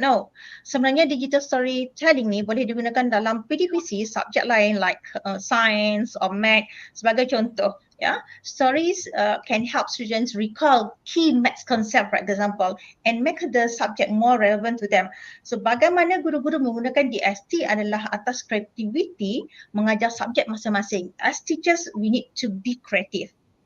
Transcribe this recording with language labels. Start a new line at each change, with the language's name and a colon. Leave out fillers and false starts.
Malay: No, sebenarnya digital storytelling ni boleh digunakan dalam PDPC subjek lain
English: like science or math
Malay: sebagai contoh.
English: Yeah, stories can help students recall key maths concept, for example, and make the subject more relevant to them.
Malay: So, bagaimana guru-guru menggunakan DST adalah atas creativity mengajar subjek masing-masing.
English: As teachers, we need to be creative.